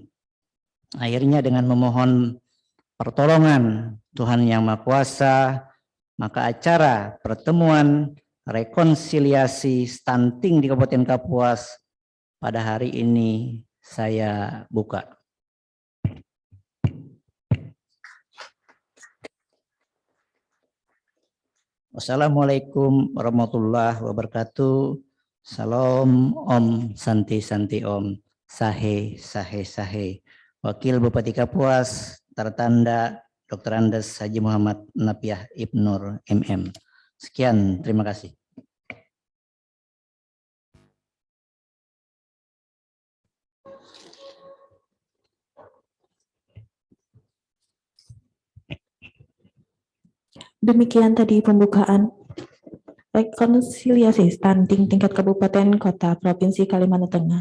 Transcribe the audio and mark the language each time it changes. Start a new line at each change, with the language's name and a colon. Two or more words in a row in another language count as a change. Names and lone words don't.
Indonesian: Akhirnya dengan memohon pertolongan Tuhan Yang Maha Kuasa, maka acara pertemuan rekonsiliasi stunting di Kabupaten Kapuas pada hari ini saya buka.
Arabic: والسلام عليكم ورحمة الله وبركاته.
Indonesian: Salam
Sanskrit: ॐ शान्ति शान्ति ॐ.
Indonesian: Sahe Sahe Sahe. Wakil Bupati Kapuas tertanda Dr. Andes Haji Muhammad Napiah Ibnur MM. Sekian, terima kasih. Demikian tadi pembukaan rekonsiliasi stunting tingkat kabupaten, kota, provinsi Kalimantan Tengah.